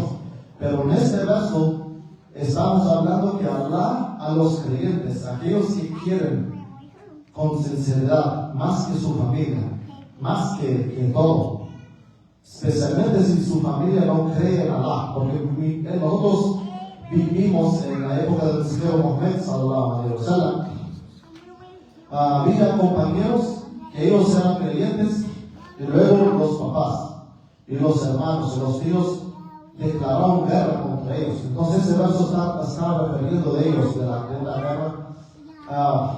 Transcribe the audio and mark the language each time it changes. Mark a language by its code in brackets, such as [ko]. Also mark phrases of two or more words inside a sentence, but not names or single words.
[es] Pero en este verso estamos hablando que Allah a los creyentes, aquellos que quieren con sinceridad, más que su familia, más que todo, especialmente si su familia no cree en Allah, porque nosotros vivimos en la época del mensajero Muhammad [ar] صلى الله عليه وسلم. [es] Había compañeros que ellos eran creyentes y luego los papás y los hermanos y los tíos declararon guerra contra ellos. Entonces ese verso está refiriendo de ellos, de la guerra.